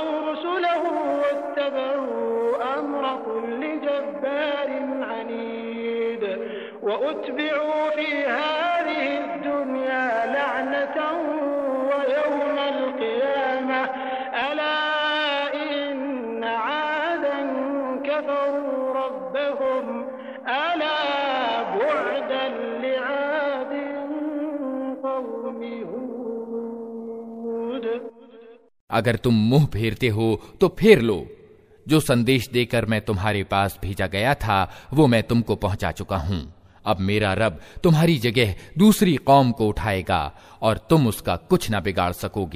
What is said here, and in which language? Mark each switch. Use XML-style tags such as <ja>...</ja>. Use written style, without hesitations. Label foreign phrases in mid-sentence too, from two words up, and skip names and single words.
<ar>رسله واتبعوا أمر كل جبار عنيد وأتبعوا في هذه الدنيا لعنة ويوم القيامة ألا إن عادا كفروا ربهم ألا بعدا</ar> <hi>अगर तुम मुंह फेरते हो तो फेर लो। जो संदेश देकर मैं तुम्हारे पास भेजा गया था वो मैं तुमको पहुंचा चुका हूं। अब मेरा रब तुम्हारी जगह दूसरी कौम को उठाएगा और तुम उसका कुछ ना बिगाड़ सकोगे।</hi>